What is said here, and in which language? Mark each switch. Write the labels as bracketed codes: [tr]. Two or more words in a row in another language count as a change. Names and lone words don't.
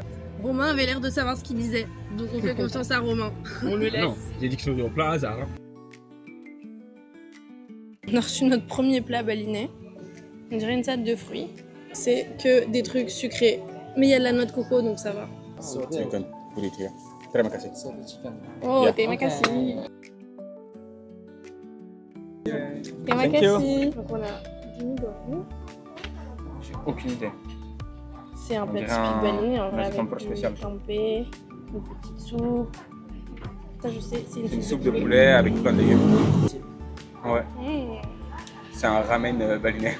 [fr] Romain avait l'air de savoir ce qu'il disait, donc on fait confiance à Romain. On le laisse. Non, j'ai dit que c'était au plein hasard. Hein. On a reçu notre premier plat balinais. On dirait une salade de fruits. C'est que des trucs sucrés, mais il y a de la noix de coco, donc ça va. [en] You can put it here. [id] Terima kasih. Oh, [en] Yeah. [id] terima kasih. Terima [en] Thank you. [id] kasih. [fr] Donc on a du mie goreng. J'ai aucune idée. C'est un On plat dirait typique un- balinais, en vrai, un avec tempeh du spécial. tempeh, une petite soupe. Ça, je sais, c'est Une soupe de poulet avec plein de légumes. Ouais, Mmh. c'est un ramen balinais.